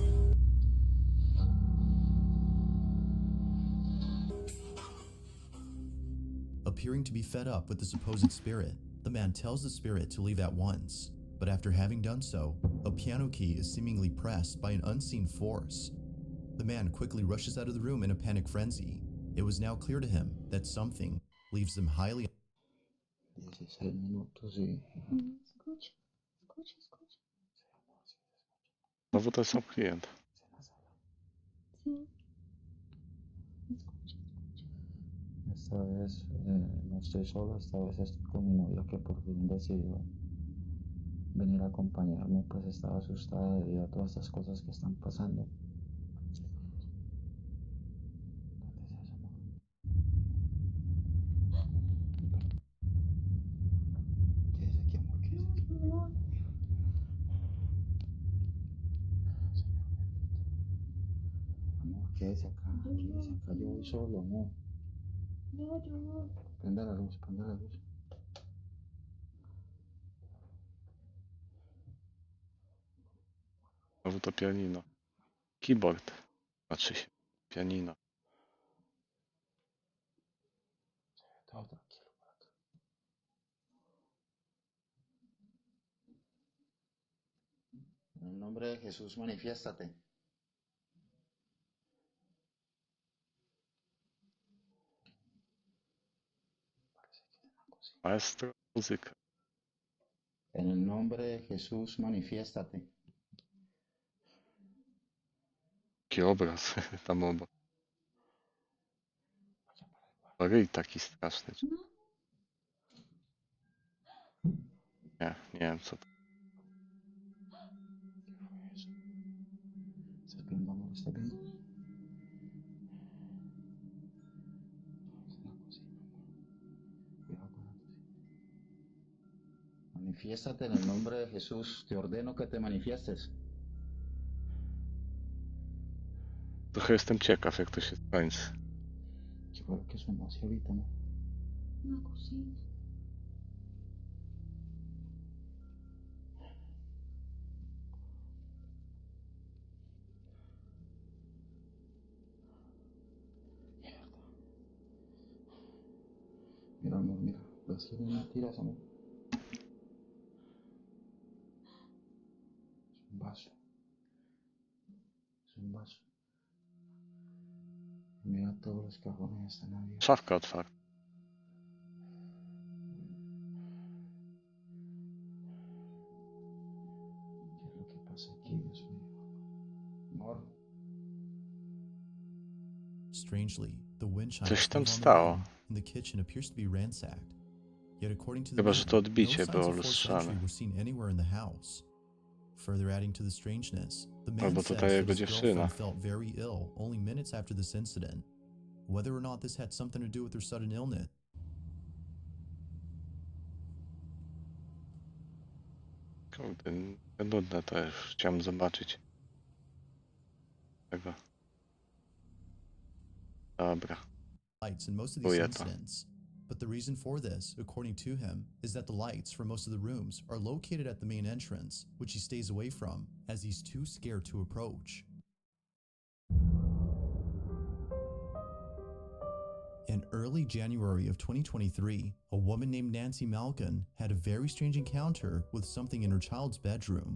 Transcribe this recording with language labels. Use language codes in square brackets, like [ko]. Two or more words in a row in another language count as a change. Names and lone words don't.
[en] Appearing to be fed up with the supposed spirit, the man tells the spirit to leave at once. But after having done so, a piano key is seemingly pressed by an unseen force. The man quickly rushes out of the room in a panic frenzy. It was now clear to him that something leaves them highly [es] 16 minutos y... Escucha, escucha, escucha. [pl] Znowu ten sam klient. [es] Sí. Escucha, escucha. Esta vez no estoy solo, esta vez estoy con mi novia que por fin decidió venir a acompañarme, pues estaba asustada debido a todas estas cosas que están pasando. Quédese aquí, amor, quédese aquí. Amor, quédese acá, yo voy solo, amor. Yo. Prenda la luz, prenda la luz. [pl] Znowu to pianino. Keyboard. Znaczy się. Pianino. [es] Todo tranquilo por acá. En el nombre de Jesús, manifiéstate. [pl] Maestro, muzyka. [es] En el nombre de Jesús, manifiéstate. [pl] Jaki obraz tam obok. Ryj taki straszny. Nie wiem co to. [es] ¿Estás viendo, amor? ¿Estás viendo? En la cocina, amor. Cuidado con la cocina. Manifiéstate en el nombre de Jesús. Te ordeno que te manifiestes. [pl] Trochę jestem ciekaw jak to się skończy. [es] ¿Qué fue lo que sonó así ahorita, no? Una cocina. Mira, amor, mira. ¿Ves que no es mentiras, amor? Es un vaso. Es un vaso. Mira, todos los cajones están abiertos. [pl] Szafka otwarta. [es] ¿Qué es lo que pasa aquí, Dios mío? Amor. [en] Strangely, the wind chimes [pl] Coś tam [en] live on the [pl] stało. [en] room, and the kitchen appears to be ransacked. Yet according to the [pl] Chyba, że [en] man, [pl] to no odbicie [en] signs [pl] było [en] of forced entry [pl] lustrzane. [en] were seen anywhere in the house. Further adding to the strangeness, the man [pl] Albo [en] says [pl] to ta [en] that [pl] jego [en] his [pl] dziewczyna. [en] girlfriend felt very ill only minutes after this incident. Whether or not this had something to do with her sudden illness. [pl] Kurde, nudne to już. Chciałem zobaczyć. Tego. Dobra. [en] Lights in most of these [pl] Czuję to. [en] incidents. But the reason for this, according to him, is that the lights for most of the rooms are located at the main entrance, which he stays away from, as he's too scared to approach. In early January of 2023, a woman named Nancy Malkin had a very strange encounter with something in her child's bedroom.